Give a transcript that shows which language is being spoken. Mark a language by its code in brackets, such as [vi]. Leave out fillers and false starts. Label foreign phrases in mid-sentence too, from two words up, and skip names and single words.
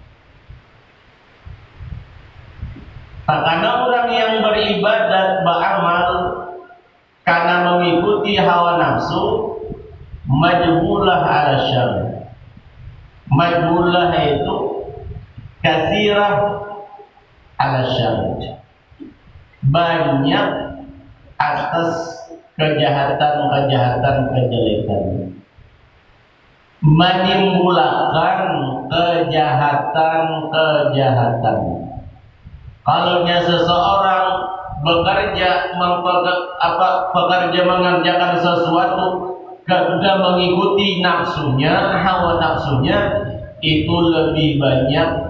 [id] Karena orang yang beribadat, beramal karena mengikuti hawa nafsu, [ar] مجبولة على الشر. [id] Majbulah itu [ar] كثيرة على الشر, [id] banyak atas kejahatan-kejahatan, kejelekan, menimbulkan kejahatan-kejahatan. Kalaunya seseorang bekerja mengerjakan sesuatu kemudian mengikuti nafsunya, hawa nafsunya, itu lebih banyak